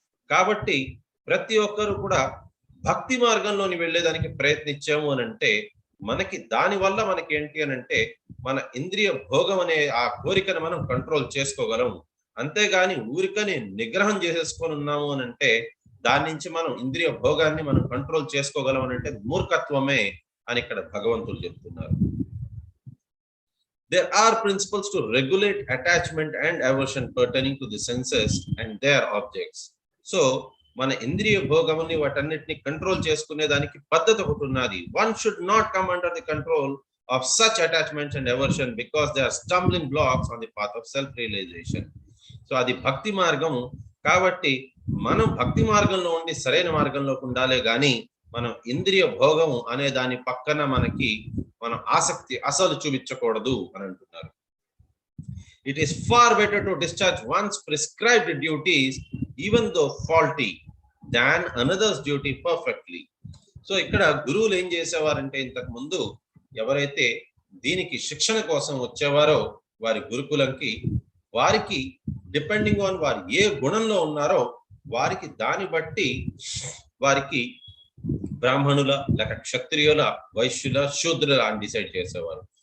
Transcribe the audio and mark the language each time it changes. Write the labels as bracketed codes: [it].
[te] కాబట్టి ప్రతి ఒక్కరు కూడా భక్తి మార్గంలోని వెళ్ళేదానికి ప్రయత్నించాము అని అంటే, మనకి దాని వల్ల మనకి ఏంటి అని అంటే, మన ఇంద్రియ భోగం అనే ఆ కోరికను మనం కంట్రోల్ చేసుకోగలం. అంతేగాని ఊరికని నిగ్రహం చేసేసుకొని ఉన్నాము అని అంటే, దాని నుంచి మనం ఇంద్రియ భోగాన్ని మనం కంట్రోల్ చేసుకోగలం అని అంటే మూర్ఖత్వమే అని ఇక్కడ భగవంతుడు చెప్తున్నారు. [en] There are principles to regulate attachment and aversion pertaining to the senses and their objects. [te] So మన ఇంద్రియ భోగముని వాటన్నిటిని కంట్రోల్ చేసుకునే దానికి పద్ధతి ఒకటి ఉన్నది. [en] One should not come under the control of such attachments and aversion because they are stumbling blocks on the path of self realization. [te] So అది భక్తి మార్గము కాబట్టి మనం భక్తి మార్గంలో ఉండి సరైన మార్గంలోకి ఉండాలే గాని మనం ఇంద్రియ భోగము అనే దాని పక్కన మనం ఆసక్తి అసలు చూపించకూడదు అని అంటున్నారు. [en] It is far better to discharge one's prescribed duties even though faulty than another's duty perfectly. [te] So ఇక్కడ గురువులు ఏం చేసేవారంటే, ఇంతకు ముందు ఎవరైతే దీనికి శిక్షణ కోసం వచ్చేవారో వారి గురుకులంకి, వారికి డిపెండింగ్ ఆన్ వారు ఏ గుణంలో ఉన్నారో వారికి దాన్ని బట్టి వారికి బ్రాహ్మణుల లేక క్షత్రియుల, వైశ్యుల, శూద్రుల అని డిసైడ్ చేసేవారు.